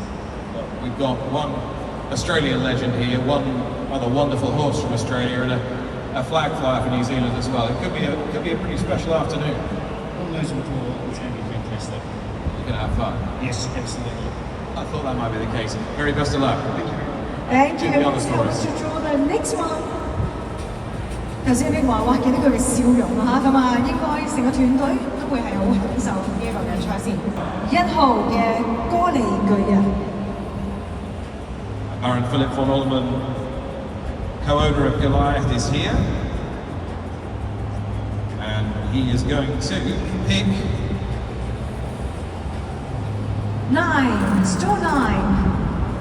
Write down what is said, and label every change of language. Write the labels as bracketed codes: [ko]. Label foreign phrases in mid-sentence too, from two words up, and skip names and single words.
[en] We've got one Australian legend here, one other wonderful horse from Australia, and a flag flyer for New Zealand as well. It could be a pretty special afternoon. We'll lose with all. It's going to be fantastic. You're going to have fun? Yes, absolutely. I thought that might be the case. Very best of luck. Thank you. To the other stories. To draw the next one. [yue] 頭先你話哇，見到佢嘅笑容啊咁啊，應該成個團隊都會係好享受呢一個嘅賽事。1號嘅歌利巨人。 [en] Baron Philip von Ollemann, co-owner of Goliath, is here, and he is going to pick 9, stall 9.